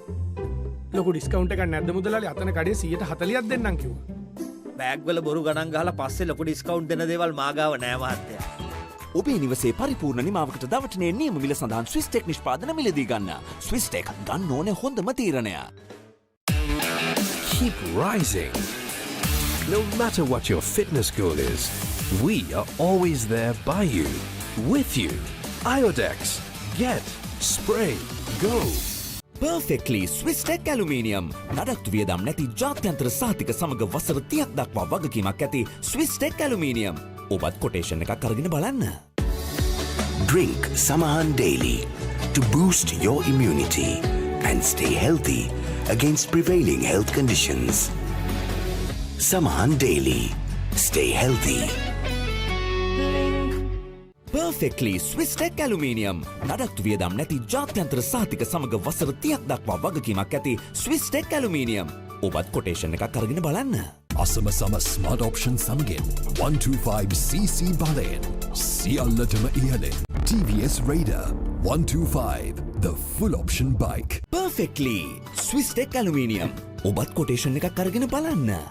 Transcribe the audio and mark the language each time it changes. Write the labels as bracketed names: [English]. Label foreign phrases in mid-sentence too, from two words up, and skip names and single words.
[Sinhala] ලොකු ඩිස්කවුන්ට් එකක් නැද්ද මුදලාලි? අතන කඩේ 140ක් දෙන්නම් කිව්වා. බෑග් වල බොරු ගණන් ගහලා පස්සේ ලොකු ඩිස්කවුන්ට් දෙන දේවල් මා ගාව නෑ මහත්තයා. ඔබේ නිවසේ පරිපූර්ණ නිමාවකට දවටනේ නියම මිල සඳහන් ස්විස් ටෙක් නිෂ්පාදන මිලදී ගන්න. ස්විස් ටෙක් ගන්න ඕනේ හොඳම තීරණය. [English] Keep rising. No matter what your fitness goal is, we are always there by you, with you. Iodex, get, spray, go. Perfectly Swiss Tech Aluminium. [Sinhala] නඩත්තු වියදම් නැති ජාත්‍යන්තර සහතික සමග වසර 30ක් දක්වා වගකීමක් ඇති Swiss Tech Aluminium. ඔබත් කොටේෂන් එකක් අරගෙන බලන්න. [English] Drink Samahan daily to boost your immunity and stay healthy against prevailing health conditions. Samahan daily. Stay healthy. Perfectly Swiss Tech Aluminium. [Sinhala] නඩත්තු වියදම් නැති ජාත්‍යන්තර සහතික සමග වසර 30ක් දක්වා වගකීමක් ඇති Swiss Tech Aluminium. ඔබත් කොටේෂන් එකක් අරගෙන බලන්න. අසමසම [English] smart option [Sinhala] සමගින් 125cc බලයෙන් සියල්ලටම ඉහළින් TVS Raider 125 [English] the full option bike. Perfectly Swiss Tech Aluminium. [Sinhala] ඔබත් කොටේෂන් එකක් අරගෙන බලන්න.